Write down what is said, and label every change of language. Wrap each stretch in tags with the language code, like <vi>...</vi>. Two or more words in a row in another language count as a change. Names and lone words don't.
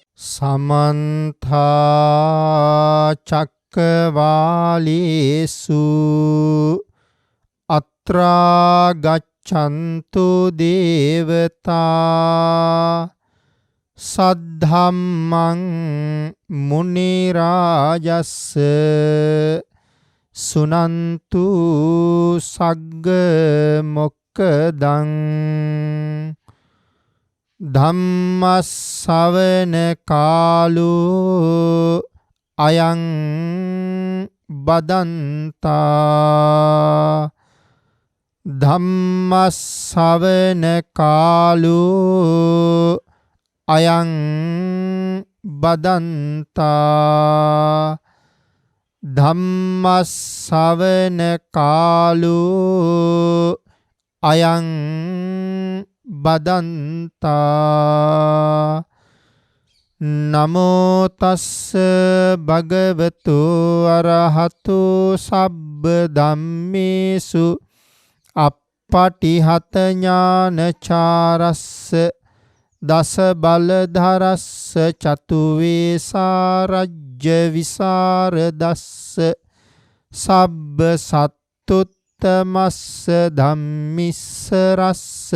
<pi>समन्था चक्रवालेषु अत्रा गच्छन्तु देवता सद्धम्मं मुनिराजस्स सुनन्तु सग्ग मोक्खदं ධම්මස්සවන කාලෝ අයං බදන්තා ධම්මස්සවන කාලෝ අයං බදන්තා ධම්මස්සවන කාලෝ අයං බදන්තා නමෝ තස්ස භගවතු අරහතු සබ්බ ධම්මේසු අප්පටිහත ඥානචාරස්ස දස බලධරස්ස චතු වේසාරජ්‍ය විසරදස්ස සබ්බ සත්තුත්තමස්ස ධම්මිස්සරස්ස</pi>